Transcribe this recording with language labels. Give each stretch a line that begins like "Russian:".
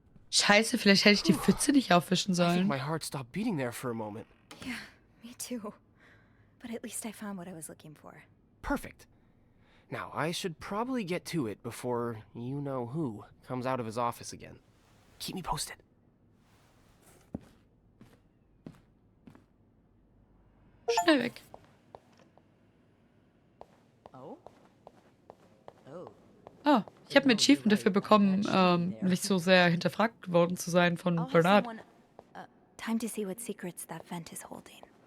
German: Scheiße, vielleicht hätte ich die Pfütze nicht aufwischen
English: I think
German: sollen.
English: my heart stopped beating there for a moment. Yeah, me too. But at least I found what I was looking for. Perfect. Now, I should probably get to it before you-know-who comes out of his office again. Keep me posted.
German: Schnell weg. Oh, ich habe ein Achievement dafür bekommen, nicht so sehr hinterfragt worden zu sein von Bernard.
English: Time to see what secrets that vent is holding.